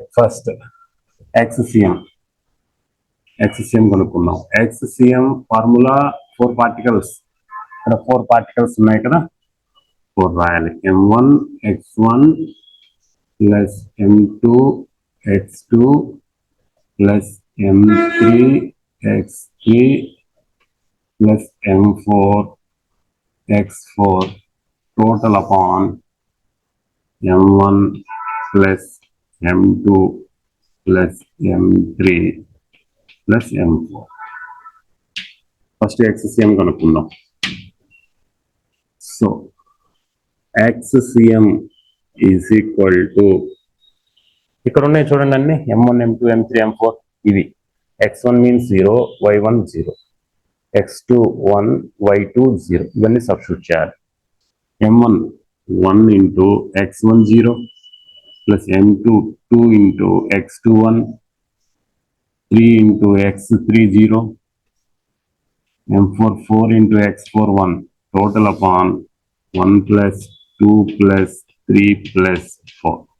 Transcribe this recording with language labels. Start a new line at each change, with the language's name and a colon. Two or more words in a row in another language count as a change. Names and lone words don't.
Telugu: ఫస్ట్ XCM కనుక్కున్నాం. XCM
English: formula 4 particles.
Telugu: ఇక్కడ 4 పార్టికల్స్ ఉన్నాయి కదా, 4 రాయాలి.
English: M1 x1 plus M2 x2 plus M3 x3 plus M4 x4 total upon M1 plus M2 plus M3 plus M4.
Telugu: First XCM కనుక్కుందాం.
English: So XCM is equal to,
Telugu: ఇక్కడ ఉన్నాయి చూడండి అన్ని, M1, M2, M3, M4 ఇవి.
English: x1 means 0, y1 0, x2 1, y2 0.
Telugu: ఇవన్నీ సబ్స్టిట్యూట్ చేయాలి.
English: M1 1 into x1 0 plus M2 2 into x2 1, 3 into x3 0, M4 4 into x4 1. Total upon 1 plus 2 plus 3 plus 4.